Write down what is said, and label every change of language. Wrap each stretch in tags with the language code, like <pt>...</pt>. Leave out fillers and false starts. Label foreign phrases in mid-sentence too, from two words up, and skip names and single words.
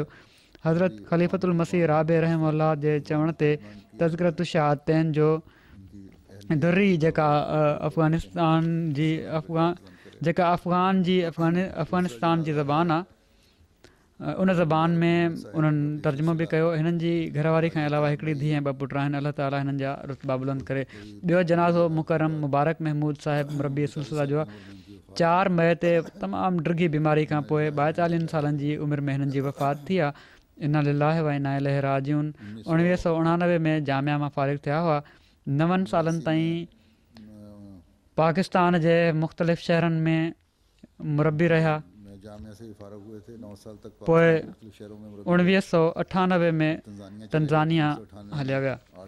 <sd>हज़रत ख़लीफ़तुल मसीह राबे रहमहुल्लाह जे चवण ते तज़किरतु शहादतैन जो दुर्री जेका अफ़गानिस्तान जी ज़बान आहे, उन ज़बान में उन्हनि तर्जुमो बि कयो। हिननि जी घरवारी खां अलावा हिकिड़ी धीउ ऐं 2 पुट आहिनि। अलाह ताला हिननि जा रुतबा बुलंद करे। ॿियो जनाज़ो मुकरम मुबारक महमूद साहिब मुरबी सिलसिला जो आहे। 4 मई ते तमामु ड्रिगी बीमारी खां पोइ 42 सालनि जी उमिरि में हिननि जी वफ़ात थी आहे।</sd> <ar>إنا لله وإنا إليه راجعون.</ar> <sd>1999 में जामिया मां फारिग़ थिया हुआ। 9 सालनि ताईं पाकिस्तान जे मुख़्तलिफ़ शहरनि में मुरबी रहिया। पोइ 1998 में तंज़ानिया हलिया विया।</sd>